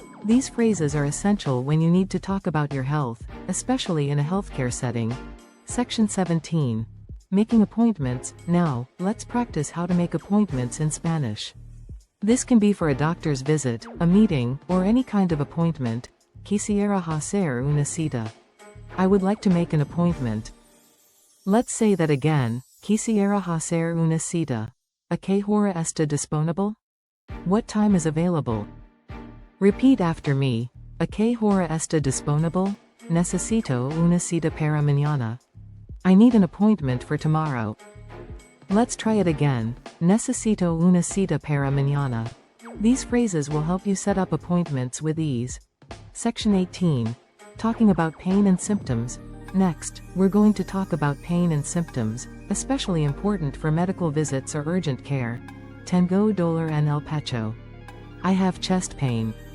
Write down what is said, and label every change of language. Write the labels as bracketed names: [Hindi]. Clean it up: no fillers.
[English] These phrases are essential when you need to talk about your health, especially in a healthcare setting. Section 17. Making appointments. Now, let's practice how to make appointments in Spanish. This can be for a doctor's visit, a meeting, or any kind of appointment. [Spanish] Quisiera hacer una cita. [English] I would like to make an appointment. Let's say that again. [Spanish] Quisiera hacer una cita. ¿A qué hora está disponible? [English] What time is available? Repeat after me. [Spanish] ¿A qué hora está disponible? Necesito una cita para mañana. [English] I need an appointment for tomorrow. Let's try it again. [Spanish] Necesito una cita para mañana. [English] These phrases will help you set up appointments with ease. Section 18. Talking about pain and symptoms. Next, we're going to talk about pain and symptoms, especially important for medical visits or urgent care. [Spanish] Tengo dolor en el pecho. [English] I have chest pain.